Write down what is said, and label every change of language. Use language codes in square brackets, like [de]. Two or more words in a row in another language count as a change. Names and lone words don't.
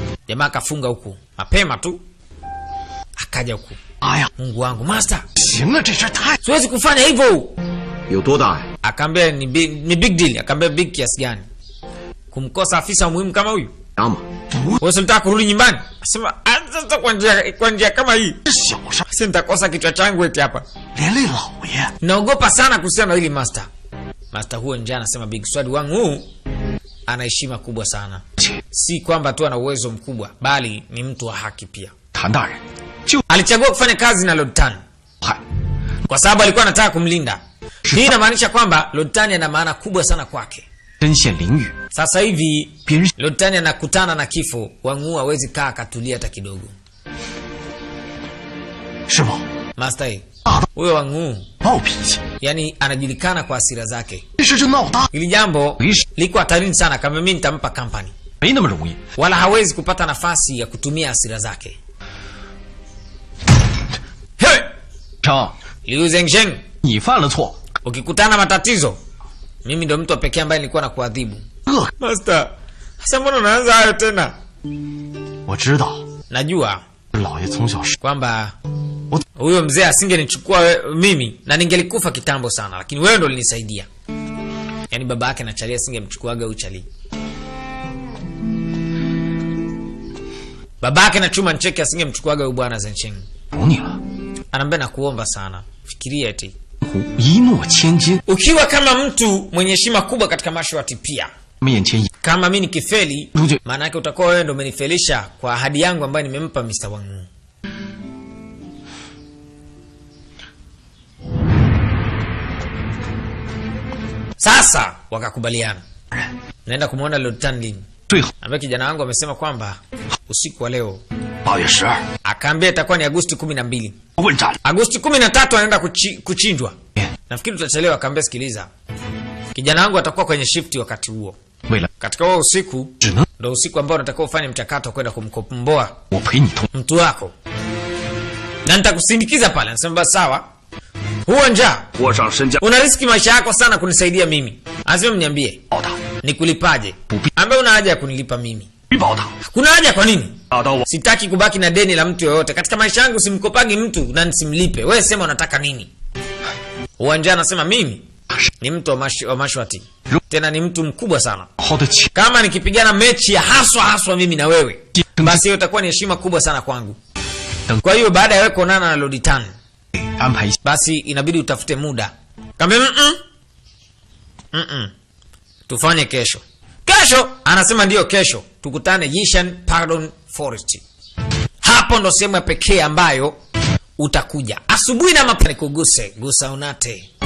[sw] Jamaa akafunga huku mapema tu, akaja huku. Aya, Mungu wangu master, [zh] 行了，这事太 [sw] siwezi kufanya hivyo. [zh] 有多大呀？ [sw] Akaambia ni [en] big deal. [sw] Akaambia big kiasi gani kumkosa afisa muhimu kama huyu? [zh] 大吗？ [sw] Wewe unataka kurudi nyumbani? Asema sasa kwa njia kama hii. [zh] 小事， [sw] Sasa nitakosa kichwa changu eti hapa. [zh] 连累老爷。 [sw] Naogopa sana kuhusiana na hili master. Master huo njaa anasema Big Sword wangu ana heshima kubwa sana. Si kwamba tu ana uwezo mkubwa, bali ni mtu wa haki pia. [zh] 谭大人，就 [sw] Alichagua kufanya kazi na Lord Tan [zh] 害 [sw] kwa sababu alikuwa anataka kumlinda. Hii inamaanisha kwamba Lord Tan ana maana kubwa sana kwake. [zh] 针线淋雨， [sw] Sasa hivi [zh] 别人 [sw] Lord Tan anakutana na kifo, Wangu hawezi kaa akatulia hata kidogo. [zh] 师傅 [sw] Master, huyo Wangu [zh] 暴脾气， [sw] yani anajulikana kwa hasira zake. [zh] 这事就闹大， [sw] Hili jambo liko hatarini sana kama mimi nitampa company. [zh] 没那么容易。 [sw] Wala hawezi kupata nafasi ya kutumia hasira zake. Hey! [zh] 成， Liu Zhengzheng, [sw] 你犯了错， ukikutana matatizo, mimi ndo mtu pekee ambaye nilikuwa nakuadhibu. [zh] 恶。 [sw] Master, sasa mbona unaanza hayo tena? [zh] 我知道， [sw] Najua [zh] 老爷从小是 [sw] kwamba huyo mzee asingenichukua mimi na ningelikufa kitambo sana, lakini wewe ndo ulinisaidia. Yaani baba yake na Charlie asingemchukuaga huyu Charlie. Baba yake na Chuma Ncheke asingemchukuaga huyu bwana Zhengzheng. [zh] 服你了。 [sw] Anambia nakuomba sana. Fikiria eti [zh] 一诺千金， [sw] ukiwa kama mtu mwenye heshima kubwa katika mashwati pia, [zh] 我们眼前一 [sw] kama mimi nikifeli, [zh] 如就 [sw] maana yake utakuwa wewe ndo umenifelisha kwa ahadi yangu ambayo nimempa Mr. Wangu. Sasa wakakubaliana. Naenda kumuona Lord Tanlin. [zh] 最后 [sw] Ambaye kijana wangu amesema kwamba usiku wa leo [zh] 8月12， [sw] akaambia itakuwa ni Agosti 12. [zh] 问斩。 [sw] Agosti 13 anaenda kuchinjwa. Nafikiri tutachelewa. Akaambia sikiliza, kijana wangu atakuwa kwenye shifti wakati huo. [zh] 为了 [sw] Katika huo usiku [zh] 只能 [sw] ndo usiku ambao unatakiwa ufanye mchakato wa kwenda kumkomboa [zh] 我陪你同 [sw] mtu wako na nitakusindikiza pale. Anasema basi sawa. Huo njaa [zh] 握上身家 [sw] una riski maisha yako sana kunisaidia mimi. Anasema mniambie [zh] 报答， [sw] nikulipaje? Ambaye una haja ya kunilipa mimi? [zh] 必报答。 [sw] Kuna haja kwa nini? [zh] 打到我 [sw] Sitaki kubaki na deni la mtu yoyote katika maisha yangu. Simkopagi mtu na nisimlipe. Wewe sema unataka nini? Uwanja anasema mimi ni mtu wa mashwati, tena ni mtu mkubwa sana. [zh] 好的起 [sw] Kama nikipigana mechi ya haswa mimi na wewe, basi hiyo itakuwa ni heshima kubwa sana kwangu. Kwa hiyo baada ya wewe kuonana na Lord Tan, [zh] 安排一下。 [sw] basi inabidi utafute muda. Kama tufanye kesho. Kesho anasema ndio kesho. Tukutane Yishan Pardon Forest. Hapo ndo sehemu ya pekee ambayo utakuja. Asubuhi na mapema nikuguse, gusa unate.